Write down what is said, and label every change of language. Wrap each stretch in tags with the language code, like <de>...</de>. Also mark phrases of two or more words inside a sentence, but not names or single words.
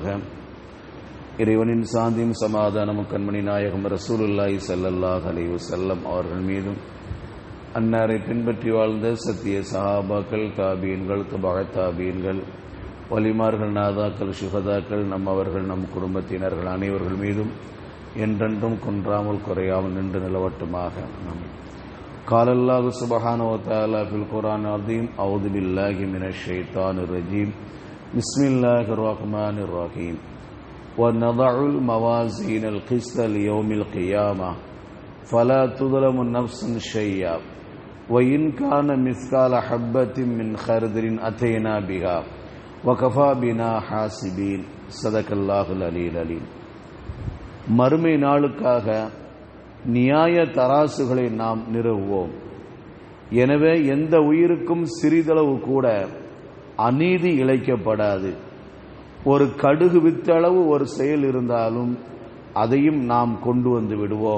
<ta>இறைவனின் சாந்தியும் சமாதானமும் கண்மணி நாயகம்</ta> <ar>رسول الله صلى الله عليه وسلم</ar> <ta>அவர்கள் மீதும், அன்னாரை பின்பற்றி வாழ்ந்த சத்திய சஹாபாக்கள், தாபீன்கள், தபஅ தாபீன்கள், வலிமார்கள், நாதாக்கள், சுஹதாக்கள், நம்மவர்கள், நம் குடும்பத்தினர்கள் அனைவர்கள் மீதும் என்றென்றும் குன்றாமல் குறையாமல் நின்று நிலவட்டுமாக.</ta> <ar>قال الله سبحانه وتعالى في القرآن العظيم: أعوذ بالله من الشيطان الرجيم. بسم الله الرحمن الرحيم. ونضع الموازين القسط ليوم القيامة فلا تظلم نفس شيئا وإن كان مثقال حبة من خردل أتينا بها وكفى بنا حاسبين. صدق الله العلي العليم.</ar> <ta>மறுமை நாளுக்காக நியாய தராசுகளை நாம் நிறுவுவோம். எனவே எந்த உயிருக்கும் சிறிதளவு கூட அநீதி இழைக்கப்படாது. ஒரு கடுகு வித்தளவு ஒரு செயல் இருந்தாலும் அதையும் நாம் கொண்டு வந்து விடுவோம்.</ta>